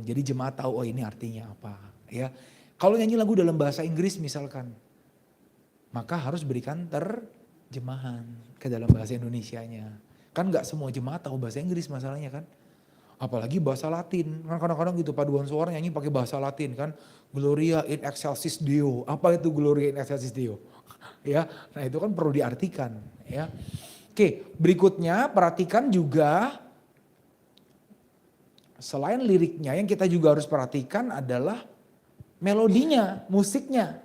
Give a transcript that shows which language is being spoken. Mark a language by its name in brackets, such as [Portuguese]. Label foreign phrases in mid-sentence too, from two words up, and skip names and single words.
[Indonesian] Jadi jemaat tahu, oh ini artinya apa. Ya, kalau nyanyi lagu dalam bahasa Inggris misalkan, maka harus berikan terjemahan ke dalam bahasa Indonesianya. Kan gak semua jemaat tahu bahasa Inggris masalahnya kan. Apalagi bahasa Latin. Kan kadang-kadang gitu paduan suara nyanyi pakai bahasa Latin kan. [Latin] Gloria in excelsis Deo. [Indonesian] Apa itu [Latin] Gloria in excelsis Deo? [Indonesian] Ya, nah itu kan perlu diartikan ya. Oke, berikutnya perhatikan juga selain liriknya yang kita juga harus perhatikan adalah melodinya, musiknya.